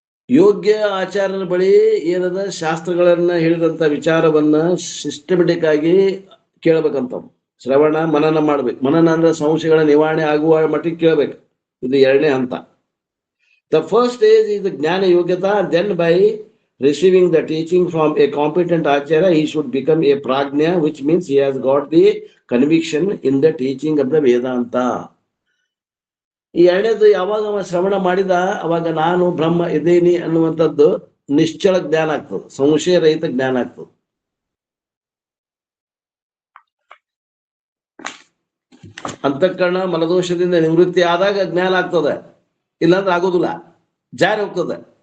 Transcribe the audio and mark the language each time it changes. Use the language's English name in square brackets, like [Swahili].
[Kannada] ಯೋಗ್ಯ ಆಚಾರ್ಯರ ಬಳಿ ಏನದ ಶಾಸ್ತ್ರಗಳನ್ನ ಹೇಳಿದಂತ ವಿಚಾರವನ್ನ ಸಿಸ್ಟಮೆಟಿಕ್ ಆಗಿ ಕೇಳ್ಬೇಕಂತ. ಶ್ರವಣ ಮನನ ಮಾಡ್ಬೇಕು. ಮನನ ಅಂದ್ರೆ ಸಂಶಯಗಳ ನಿವಾರಣೆ ಆಗುವ ಮಟ್ಟಿಗೆ ಕೇಳ್ಬೇಕು. ಇದು 2ನೇ ಹಂತ. [English] The first stage is jnana yogyata. Then by receiving the teaching from a competent acharya he should become a prajna, which means he has got the conviction in the teaching of the Vedanta. [Kannada] ಈ 2ನೇದು ಯಾವಾಗ ಅವ ಶ್ರವಣ ಮಾಡಿದ ಅವಾಗ ನಾನು ಬ್ರಹ್ಮ ಇದ್ದೀನಿ ಅನ್ನುವಂಥದ್ದು ನಿಶ್ಚಳ ಜ್ಞಾನ ಆಗ್ತದೆ, ಸಂಶಯ ರಹಿತ ಜ್ಞಾನ ಆಗ್ತದೆ. ಅಂತಃಕರಣ ಮಲದೋಷದಿಂದ ನಿವೃತ್ತಿ ಆದಾಗ ಜ್ಞಾನ ಆಗ್ತದೆ, ಇಲ್ಲಾಂದ್ರೆ ಆಗೋದಿಲ್ಲ, ಜಾರಿ ಹೋಗ್ತದೆ.